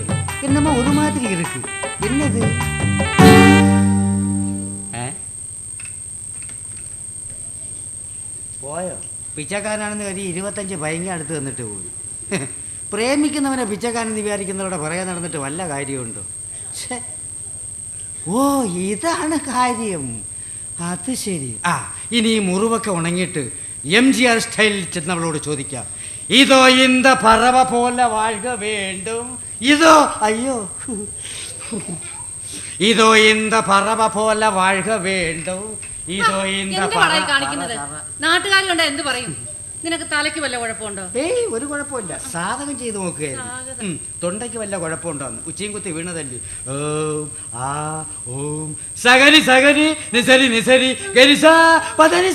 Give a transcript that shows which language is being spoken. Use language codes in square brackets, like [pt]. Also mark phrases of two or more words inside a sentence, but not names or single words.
[ta] என்னமோ ஒரு மாதிரி இருக்கு. என்னது? [ml] പോയോ? പിച്ചക്കാരനാണെന്ന് കരുതി 25 ഭയങ്കര അടുത്ത് തന്നിട്ട് പോയി. പ്രേമിക്കുന്നവനെ പിച്ചക്കാരെന്ന് വിചാരിക്കുന്നവരുടെ പുറകെ നടന്നിട്ട് വല്ല കാര്യമുണ്ടോ? ഓ, ഇതാണ് കാര്യം. അത് ശരി. ഇനി ഈ മുറിവൊക്കെ ഉണങ്ങിയിട്ട് MGR സ്റ്റൈലിൽ ചെന്നവളോട് ചോദിക്കാം, [ta] இதோ இந்த பறவை போல வாழ்க வேண்டும். இதோ, ஐயோ, இதோ இந்த பறவை போல வாழ்க வேண்டும். இதோ இந்த [ml] കാണിക്കുന്നത് നാട്ടുകാർ കണ്ട എന്ത് പറയും? നിനക്ക് തലയ്ക്ക് വല്ല കുഴപ്പമുണ്ടോ? ഏയ്, ഒരു കുഴപ്പമില്ല. സാധകം ചെയ്ത് നോക്കുകയായിരുന്നു. തൊണ്ടയ്ക്ക് വല്ല കുഴപ്പമുണ്ടോന്ന് ഉച്ചയും കുത്തി വീണതല്ലേ. ഓം ആ ഓം സഗരി സഗരി നിസരി നിസരി ഗരിസ പദനിസ.